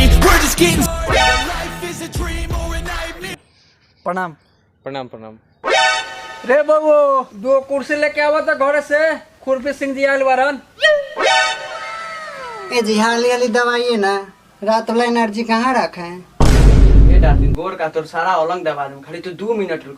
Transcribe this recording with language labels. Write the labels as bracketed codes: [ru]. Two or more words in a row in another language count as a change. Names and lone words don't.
[en] We're just getting started. Life is a dream or a nightmare. [bho] प्रणाम। प्रणाम प्रणाम। रे बाबू दो कुर्सी लेके आवा था घर से, खुरपी सिंह जी आयल बारन। ए जी हाली हाली दवाई है ना, रात वाला एनर्जी कहाँ रखा है? ए डार्लिंग गोर का तोर सारा अलंग दबा दूं, खाली तू 2 मिनट रुको।